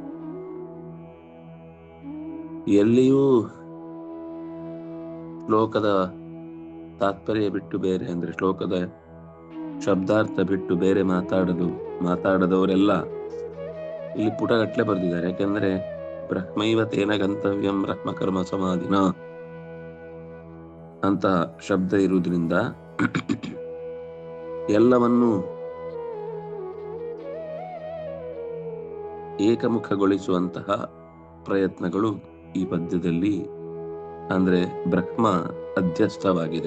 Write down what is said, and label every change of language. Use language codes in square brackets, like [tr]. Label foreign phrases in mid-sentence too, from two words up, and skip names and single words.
[kn] ಎಲ್ಲಿಯೂ ಶ್ಲೋಕದ ತಾತ್ಪರ್ಯ ಬಿಟ್ಟು ಬೇರೆ, ಅಂದ್ರೆ ಶ್ಲೋಕದ ಶಬ್ದಾರ್ಥ ಬಿಟ್ಟು ಬೇರೆ ಮಾತಾಡದವರೆಲ್ಲ ಇಲ್ಲಿ ಪುಟಗಟ್ಲೆ ಬರೆದಿದ್ದಾರೆ. ಯಾಕೆಂದ್ರೆ [sa] ಬ್ರಹ್ಮೈವ ತೇನ ಗಂತವ್ಯಂ ಬ್ರಹ್ಮ ಕರ್ಮ ಸಮಾಧಿನ [kn] ಅಂತ ಶಬ್ದ ಇರುವುದರಿಂದ ಎಲ್ಲವನ್ನೂ ಏಕಮುಖಗೊಳಿಸುವಂತಹ ಪ್ರಯತ್ನಗಳು ಈ ಪದ್ಯದಲ್ಲಿ, ಅಂದ್ರೆ ಬ್ರಹ್ಮ ಅಧ್ಯಸ್ಥವಾಗಿದೆ.